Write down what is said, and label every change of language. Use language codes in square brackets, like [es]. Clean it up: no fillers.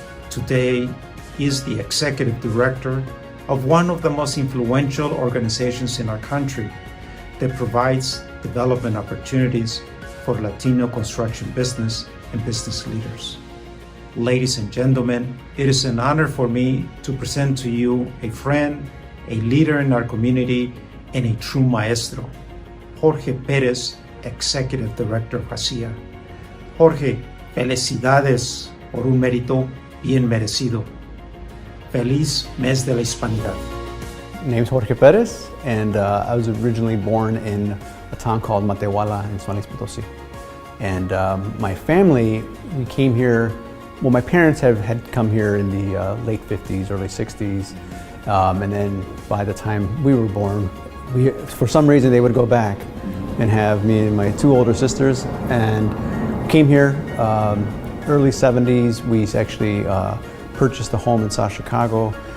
[en] Today, he is the executive director of one of the most influential organizations in our country that provides development opportunities for Latino construction business and business leaders. Ladies and gentlemen, it is an honor for me to present to you a friend, a leader in our community, and a true maestro, Jorge Perez, Executive Director of ASEA. [es] Jorge, felicidades por un mérito bien merecido. Feliz Mes de la Hispanidad. [en] My name's Jorge Perez, and I was originally born in a town called Matehuala in San Luis Potosí. And my family, we came here, well, my parents had come here in the late 50s, early 60s, and then by the time we were born, for some reason they would go back and have me and my two older sisters, and came here early 70s. We actually purchased a home in South Chicago,